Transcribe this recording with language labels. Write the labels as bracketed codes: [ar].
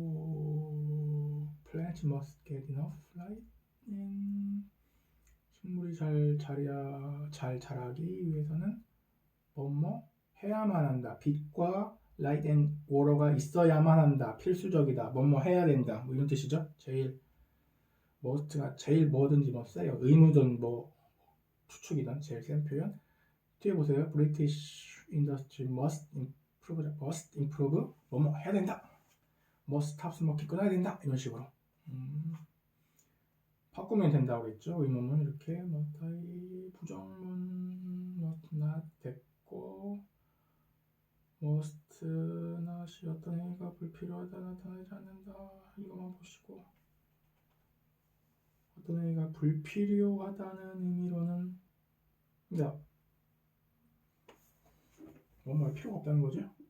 [ko] 됐고 [en] Plants must get enough light and [ko] 식물이 잘 자라기 위해서는 뭐뭐 해야만 한다. 빛과 [en] light and water [ko] 가 있어야만 한다. 필수적이다. 뭐뭐 해야 된다. 뭐 이런 뜻이죠. 제일 must가 제일 뭐든지 뭐 세요. 의무든 뭐 추측이든 제일 센 표현. 뒤에 보세요. [en] British industry must improve. [ko] 뭐뭐 해야 된다. [en] must stop smoking [ko] 끊어야 된다. 이런 식으로. 바꾸면 된다고 그랬죠. 의문문 이렇게 must의 부정문 must not 됐고 must not이 어떤 행위가 불필요하다 나타나지 않는다. 이것만 보시고 어떤 행위가 불필요하다는 의미로는 뭐뭐 할 필요가 없다는 거죠.